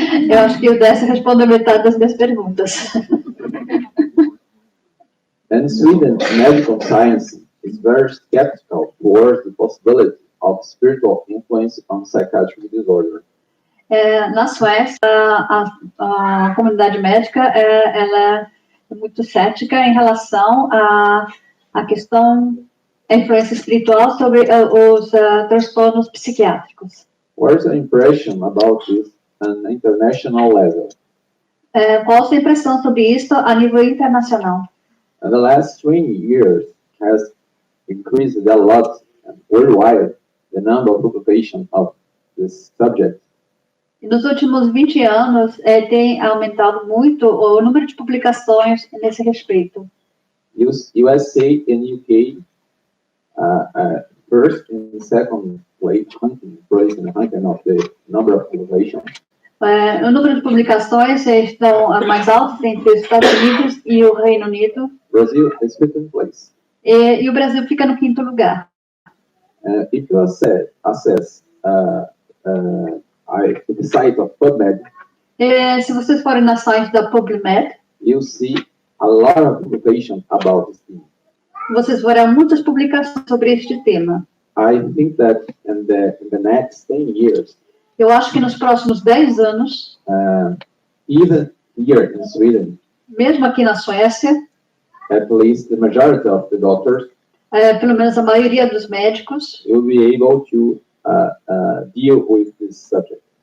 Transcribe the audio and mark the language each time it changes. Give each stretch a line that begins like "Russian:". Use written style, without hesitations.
Portuguese: Eu acho que o Décio respondeu metade das minhas perguntas.
English: And Sweden medical science is very skeptical towards the possibility of spiritual influence on psychiatric disorder.
Portuguese: Na Suécia, a comunidade médica ela é muito cética em relação à questão da influência espiritual sobre os transtornos psiquiátricos.
English: What's the impression about this on an international level?
Portuguese: Qual a sua impressão sobre isso a nível internacional?
English: In the last 20 years has increased a lot worldwide the number of publications of this subject.
Portuguese: E nos últimos 20 anos tem aumentado muito o número de publicações nesse respeito.
English: USA and UK first and second place ranking of the number of publications.
Portuguese: O número de publicações estão mais altos entre os Estados Unidos e o Reino Unido.
English: Brazil is fifth place.
Portuguese: E o Brasil fica no 5º lugar.
English: If you access the site of PubMed,
Portuguese: Se vocês forem na site da PubMed,
English: you see a lot of publications about this theme.
Portuguese: vocês verão muitas publicações sobre este tema.
English: I think that in the next 10 years,
Portuguese: Eu acho que nos próximos 10 anos,
English: even here in Sweden,
Portuguese: mesmo aqui na Suécia,
English: at least the majority of the doctors
Portuguese: pelo menos a maioria dos médicos
English: will be able to deal with this subject.